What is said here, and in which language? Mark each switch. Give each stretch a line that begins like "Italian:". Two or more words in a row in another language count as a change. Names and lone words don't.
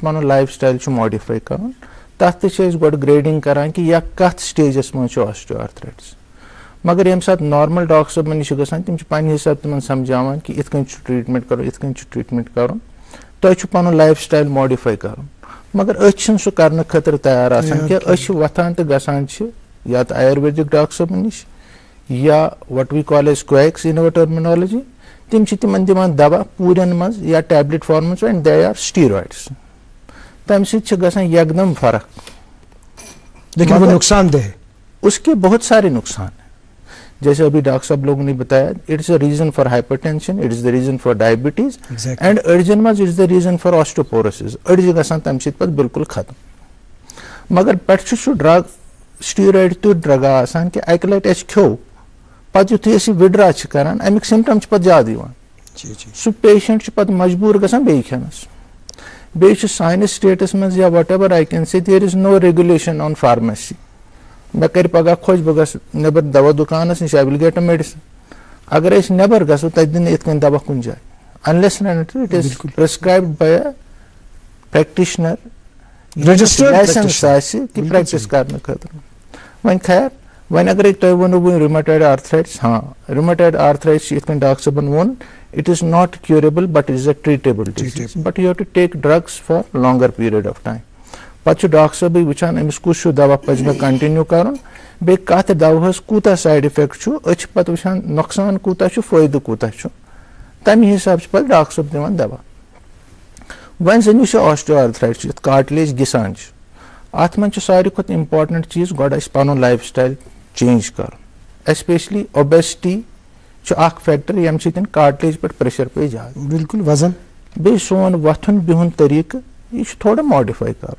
Kashmiri: پنُن
English: life style
Kashmiri: چھُ ماڈِفاے کرُن تتھ تہِ چھِ أسۍ گۄڈٕ گریڈنگ کران کہِ یا کتھ سٹیجس منٛز چھُ
English: osteo arthritis
Kashmiri: مگر ییٚمہِ ساتہٕ نارمل ڈاکٹر صٲبن نِش چھِ گژھان تِم چھِ پننہِ حسابہٕ تِمن سمجھاوان کہِ یِتھ کٔنۍ چھُ ٹریٖٹمنٹ کرُن یِتھ کٔنۍ چھُ ٹریٖٹمنٹ کرُن تۄہہِ چھُ پنُن
English: life style
Kashmiri: ماڈِفاے کرُن مگر أسۍ چھِنہٕ سُہ کرنہٕ خٲطرٕ تیار آسان کینٛہہ أسۍ چھِ وۄتھان تہٕ گژھان چھِ یا تہٕ آیُرویدِک ڈاکٹر صٲبن نِش یا
English: what we call as quacks in our terminology
Kashmiri: تِم چھِ تِمن دِوان دوا پوٗرٮ۪ن منٛز یا
English: tablet forms and they are steroids
Kashmiri: تمہِ سۭتۍ چھِ گژھان یکدم فرق
Urdu: لیکن وہ نقصان دہ ہے اس کے بہت سارے نقصان ہیں جیسے ابھی ڈاکٹر صاحب لوگوں نے بتایا
English: it is a reason for hyper tension it is the reason for diabetes and
Urdu: أڑجن
Kashmiri: منٛز
English: it is the reason for osteoporosis
Kashmiri: أڑۍ چھِ گژھان تمہِ سۭتۍ پتہٕ بالکل ختم مگر پٮ۪ٹھٕ چھُ سُہ
English: drug steroid
Kashmiri: تیُتھ ڈرگا آسان کہِ اکہِ لٹہِ اَسہِ کھیوٚو پتہٕ یُتھُے أسۍ یہِ وِڈرا چھِ کران امیُک سِمٹم چھِ پتہٕ زیادٕ یِوان سُہ پیشنٹ چھُ پتہٕ مجبوٗر گژھان بیٚیہِ کھٮ۪نس بیٚیہِ چھُ سانِس سٹیٹس منٛز یا
English: what ever I can say there is no regulation on pharmacy
Kashmiri: مےٚ کرِ پگہہ خۄش بہٕ گژھٕ نیبر دوا دُکانس نِش
English: I will get a medicine
Kashmiri: اگر أسۍ نیبر گژھو تتہِ دِنہٕ یِتھ کٔنۍ دوا کُنہِ جایہِ
English: unless and it is prescribed by a practitioner
Kashmiri: لایسنس آسہِ کہِ پریکٹِس کرنہٕ خٲطرٕ وۄنۍ خیر وۄنۍ اگرے تۄہہِ ووٚنوٕ وۄنۍ
English: rheumatoid arthritis rheumatoid arthritis
Kashmiri: چھِ یِتھ کٔنۍ ڈاکٹر صٲبن ووٚن
English: it is not curable but it is a treatable disease but you have to take drugs for longer period of time
Kashmiri: پتہٕ چھُ ڈاکٹر صٲبٕے وٕچھان أمِس کُس چھُ دوا پزِ مےٚ کنٹِنیو کرُن بیٚیہِ کتھ دوہس کوٗتاہ
English: side effect
Kashmiri: چھُ أسۍ چھِ پتہٕ وٕچھان نۄقصان کوٗتاہ چھُ فٲیدٕ کوٗتاہ چھُ تمہِ حسابہٕ چھُ پتہٕ ڈاکٹر صٲب دِوان دوا وۄنۍ زن یُس یہِ
English: osteo arthritis
Kashmiri: چھُ یتھ کارٹلیج گِسان چھُ اتھ منٛز چھُ ساروی کھۄتہٕ امپارٹنٹ چیٖز گۄڈٕ اسہِ پنُن
English: life style change
Kashmiri: کرُن
English: especially obesity
Kashmiri: چھُ اکھ فیکٹر ییٚمہِ سۭتۍ کارٹلیج پٮ۪ٹھ پریشر پیٚیہِ زیادٕ بالکل وزن بیٚیہِ سون وۄتھُن بِہُن طریٖقہٕ یہِ چھُ تھوڑا ماڈِفاے کرُن